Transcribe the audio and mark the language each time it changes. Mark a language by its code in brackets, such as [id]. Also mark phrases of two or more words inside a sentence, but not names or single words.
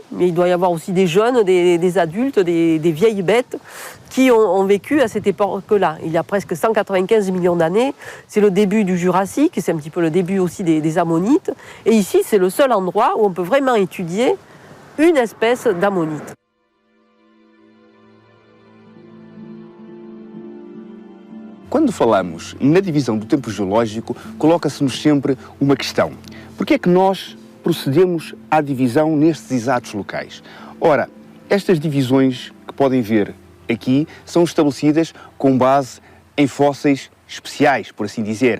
[fr] Mais il doit y avoir aussi des jeunes, des adultes, des vieilles bêtes qui ont vécu à cette époque-là. Il y a presque 195 millions d'années. C'est le début du Jurassique, c'est un petit peu le début aussi des ammonites. Et ici, c'est le seul endroit où on peut vraiment étudier une espèce d'ammonite. [pt] Quando falamos na divisão do tempo geológico, coloca-se-nos sempre uma questão. Por que é que nós procedemos à divisão nestes exatos locais? Ora, estas divisões que podem ver aqui são estabelecidas com base em fósseis especiais, por assim dizer.